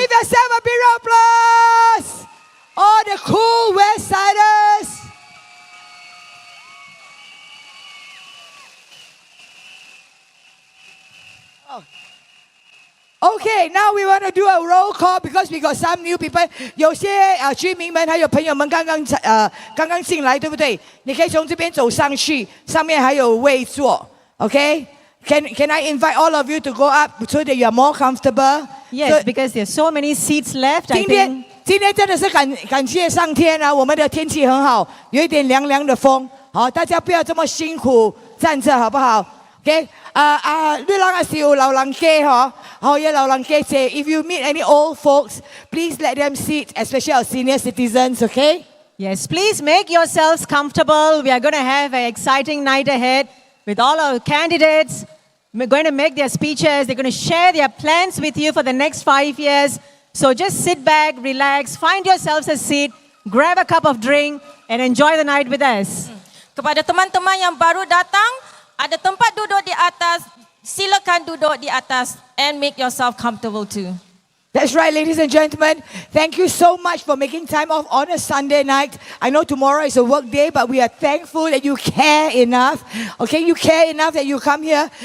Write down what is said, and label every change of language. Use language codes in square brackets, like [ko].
[en] Give yourself a big round of applause. All the cool West Siders. Okay, now we want to do a roll call because we got some new people. [zh] 有些居民们还有朋友们刚刚进来，对不对？你可以从这边走上去，上面还有位坐。Okay? [en] Can I invite all of you to go up so that you are more comfortable? Yes, because there's so many seats left. I [zh] 今 [en] think. [zh] 天真的是感谢上天啊！我们的天气很好，有一点凉凉的风。好，大家不要这么辛苦站着，好不好 ？OK， 你人也是有老人家嗬，好有老人家姐。 [en] If you meet any old folks, please let them sit, especially our senior citizens. Okay? Yes, please make yourselves comfortable. We are going to have an exciting night ahead with all our candidates. We're going to make their speeches. They're going to share their plans with you for the next 5 years. So just sit back, relax, find yourselves a seat, grab a cup of drink, and enjoy the night with us. [ms] Kepada teman-teman yang baru datang, ada tempat duduk di atas. Silakan duduk di atas [en] and make yourself comfortable too. That's right, ladies and gentlemen. Thank you so much for making time off on a Sunday night. I know tomorrow is a work day, but we are thankful that you care enough. Okay, you care enough that you come here.